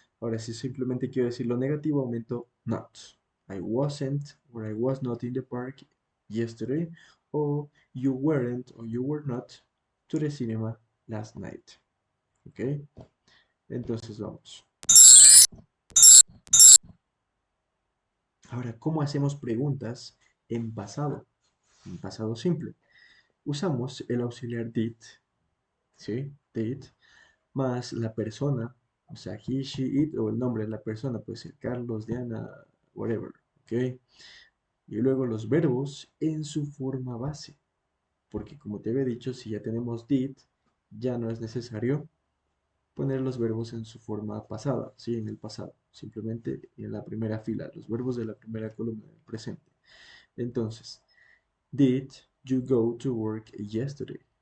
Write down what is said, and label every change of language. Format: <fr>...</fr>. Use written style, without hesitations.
<es>Ahora, si simplemente quiero decir lo negativo, aumento not.</es> <en>I wasn't or I was not in the park yesterday.</en> <es>O</es> <en>you weren't or you were not to the cinema last night.</en> <es>¿Ok? Entonces vamos. Ahora, ¿cómo hacemos preguntas en pasado? En pasado simple. Usamos el auxiliar did, ¿sí? Did, más la persona, o sea, he, she, it, o el nombre de la persona, puede ser Carlos, Diana, whatever, ¿ok? Y luego los verbos en su forma base, porque como te había dicho, si ya tenemos did, ya no es necesario poner los verbos en su forma pasada, ¿sí? En el pasado, simplemente en la primera fila, los verbos de la primera columna del presente. Entonces,</es> <en>did you go to work yesterday?</en>